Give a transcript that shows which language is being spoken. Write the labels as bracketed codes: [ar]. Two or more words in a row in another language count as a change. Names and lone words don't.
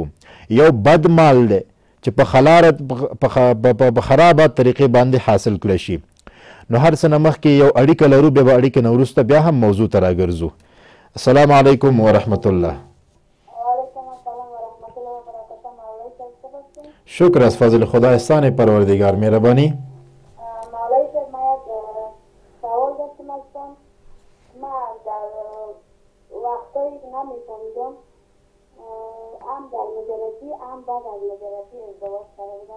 [ps] یو بد مال دی چې په خرابه طریقې باندې حاصل کړی شي. نو هر څه نه مخکې یو اړیکه لرو، بیا به اړیکه نه وروسته بیا هم موضوع ته راګرځو. [ar] السلام علیکم ورحمت الله. [fa] شکر از فضل خدا احسان پروردگار مهربانی. نمی‌فهمیدم هم در مجردی هم بعد از مجردی ازدواج کرده بودم.